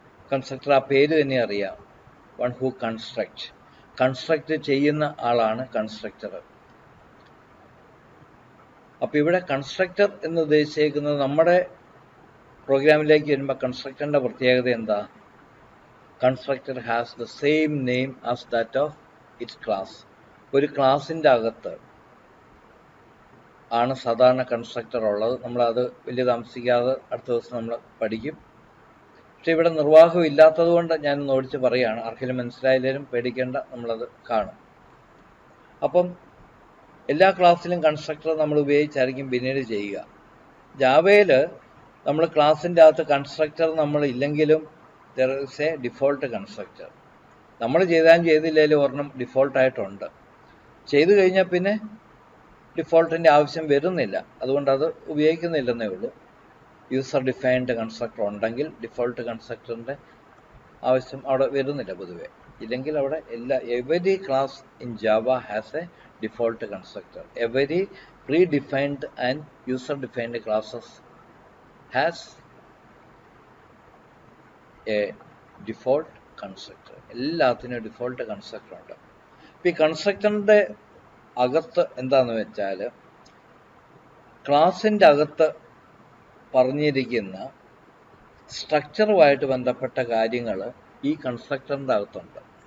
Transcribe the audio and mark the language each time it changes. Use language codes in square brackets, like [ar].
[ml] Constructor ആ പേര് തന്നെ അറിയാം, [en] One who construct. [ml] കൺസ്ട്രക്ട് ചെയ്യുന്ന ആളാണ് കൺസ്ട്രക്ടർ. അപ്പോൾ ഇവിടെ കൺസ്ട്രക്ടർ എന്ന് ഉദ്ദേശിക്കുന്നത് നമ്മുടെ പ്രോഗ്രാമിലേക്ക് വരുമ്പോൾ കൺസ്ട്രക്ടറിൻ്റെ പ്രത്യേകത എന്താ? [en] constructor has the same name as that of its class. [ml] ഒരു ക്ലാസിൻ്റെ അകത്ത് ആണ് സാധാരണ കൺസ്ട്രക്ടർ ഉള്ളത്. നമ്മളത് വലിയ താമസിക്കാതെ അടുത്ത ദിവസം നമ്മൾ പഠിക്കും. പക്ഷെ ഇവിടെ നിർവാഹം ഇല്ലാത്തത് കൊണ്ട് ഞാനൊന്ന് ഓടിച്ച് പറയുകയാണ്. ആർക്കെങ്കിലും മനസ്സിലായാലും പേടിക്കേണ്ട, നമ്മളത് കാണും. അപ്പം എല്ലാ ക്ലാസ്സിലും കൺസ്ട്രക്ടർ നമ്മൾ ഉപയോഗിച്ചായിരിക്കും പിന്നീട് ചെയ്യുക. ജാവയിൽ നമ്മൾ ക്ലാസ്സിൻ്റെ അകത്ത് കൺസ്ട്രക്ടർ നമ്മൾ ഇല്ലെങ്കിലും [en] There is a default constructor. [ml] നമ്മൾ ചെയ്തില്ലെങ്കിലും ഒരെണ്ണം ഡിഫോൾട്ടായിട്ടുണ്ട്. ചെയ്തു കഴിഞ്ഞാൽ പിന്നെ ഡിഫോൾട്ടിൻ്റെ ആവശ്യം വരുന്നില്ല. അതുകൊണ്ട് അത് ഉപയോഗിക്കുന്നില്ലെന്നേ ഉള്ളൂ. യൂസർ ഡിഫൈൻഡ് കൺസ്ട്രക്ടർ ഉണ്ടെങ്കിൽ ഡിഫോൾട്ട് കൺസ്ട്രക്ടറിൻ്റെ ആവശ്യം അവിടെ വരുന്നില്ല പൊതുവെ. ഇല്ലെങ്കിൽ അവിടെ [en] Every class in Java has a default constructor. Every predefined and user defined classes has a default constructor. [ml] എല്ലാത്തിനും ഡിഫോൾട്ട് കൺസ്ട്രക്ടർ ഉണ്ട്. ഈ കൺസ്ട്രക്ടറിൻ്റെ അകത്ത് എന്താണെന്ന് വെച്ചാൽ ക്ലാസിൻ്റെ അകത്ത് പറഞ്ഞിരിക്കുന്ന സ്ട്രക്ചറുമായിട്ട് ബന്ധപ്പെട്ട കാര്യങ്ങൾ ഈ കൺസ്ട്രക്ടറിൻ്റെ അകത്തുണ്ട്.